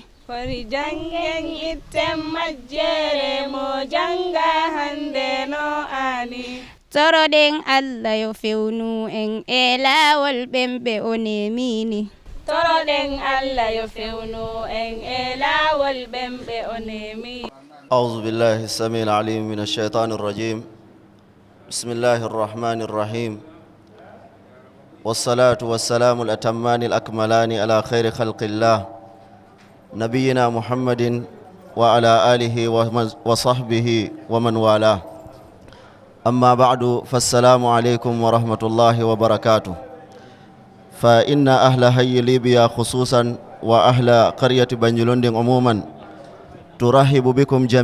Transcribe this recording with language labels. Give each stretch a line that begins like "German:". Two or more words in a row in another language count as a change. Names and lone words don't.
Fula: Fari jangen itten majjere mo janga hande no ani. Toroɗen Allah yo fewnu en e laawol ɓemɓe o nemini. Toroɗen Allah yo fewnu en e laawol ɓemɓe o nemi.
Arabic: أعوذ بالله السميع العليم من الشيطان الرجيم بسم الله الرحمن الرحيم والصلاة والسلام الأتمان الأكملان على خير خلق الله نبينا محمد وعلى آله وصحبه ومن والاه أما بعد فالسلام عليكم ورحمة الله وبركاته فإن أهل هي ليبيا خصوصا وأهل قرية بنجلوند عموما ترحب بكم